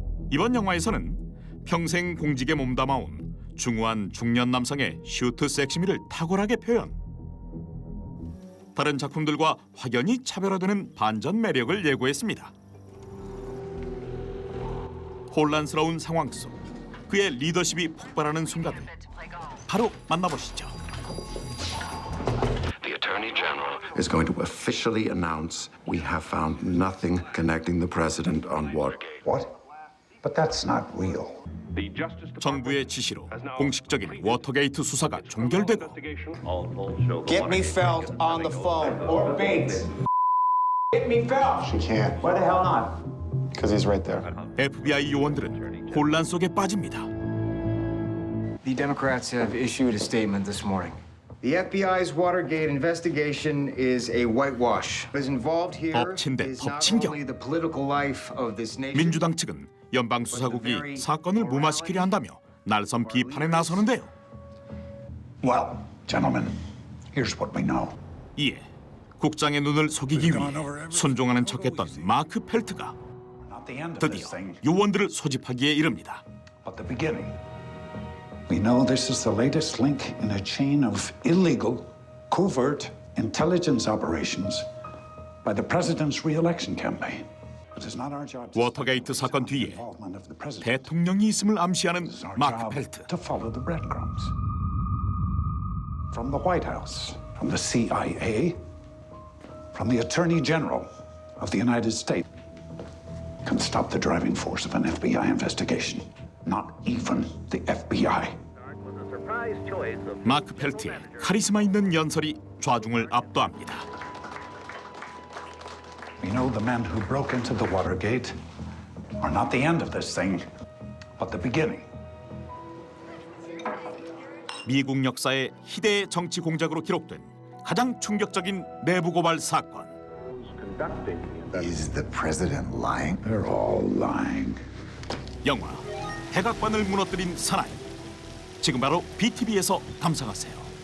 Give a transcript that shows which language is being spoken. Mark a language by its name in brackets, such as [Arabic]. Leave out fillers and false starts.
[Korean] 이번 영화에서는 평생 공직에 몸담아온 중후한 중년 남성의 슈트 섹시미를 탁월하게 표현. 다른 작품들과 확연히 차별화되는 반전 매력을 예고했습니다. 혼란스러운 상황 속 그의 리더십이 폭발하는 순간을 바로 만나보시죠. [English] The Attorney General is going to officially announce we have found nothing connecting the president on Watergate. What? But that's not real. [Korean] 정부의 지시로 공식적인 워터게이트 수사가 종결되고 [English] Get me Felt on the phone or Bates. Get me Felt. She can't. Why the hell not? Because he's right there. [Korean] FBI 요원들은 혼란 속에 빠집니다. [English] The Democrats have issued a statement this morning. The FBI's Watergate investigation is a whitewash. What is involved here [Korean] 엎친 데 [English] is not [Korean] 덮친 격. [English] only the political life of this nation. [Korean] 민주당 측은 연방수사국이 사건을 무마시키려 한다며 날선 비판에 나서는데요. [English] Well, gentlemen, here's what we know. [Korean] 이에 국장의 눈을 속이기 위해 순종하는 척했던 마크 펠트가 드디어 요원들을 소집하기에 이릅니다. [English] But the beginning. We know this is the latest link in a chain of illegal, covert intelligence operations by the president's re-election campaign. It is not our job [Korean] 워터게이트 사건 뒤에 대통령이 있음을 암시하는 마크 펠트. [English] to follow the breadcrumbs. From the White House, from the CIA, from the Attorney General of the United States, can stop the driving force of an FBI investigation. Not even the FBI. [Korean] 마크 펠트의 카리스마 있는 연설이 좌중을 압도합니다. [English] We know the men who broke into the Watergate are not the end of this thing, but the beginning. [Korean] 미국 역사의 희대의 정치 공작으로 기록된 가장 충격적인 내부 고발 사건. [English] Is the president lying? They're all lying. [Korean] 영화 백악관을 무너뜨린 사나이. 지금 바로 BTV에서 감상하세요.